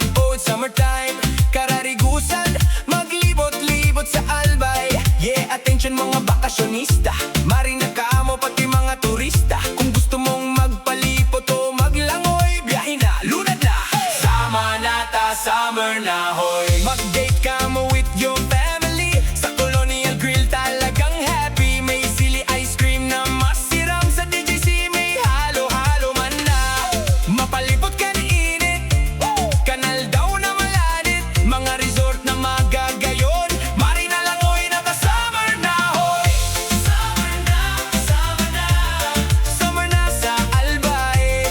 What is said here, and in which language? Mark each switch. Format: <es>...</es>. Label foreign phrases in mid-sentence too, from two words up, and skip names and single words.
<en>Oh, it's summertime,</en> <bik>kararigusan, maglibot-libot sa Albay. Yeah, attention mga bakasyonista, marina kamo pati mga turista.</bik> <tl>Kung gusto mong magpalipot o maglangoy, biyahe na, lunad na.</tl> <bik>Sama na ta, summer na hoy. Mag-date kamo</bik> <en>with your family</en> <bik>sa colonial grill, talagang happy. May sili ice cream na masiram sa DJC. Mapalipot ka ni init, kan aldaw na malanit. Mga resort na magagayon, marina langoy na ka-summer na hoy. Summer na, sama na. Summer na sa Albay.</bik>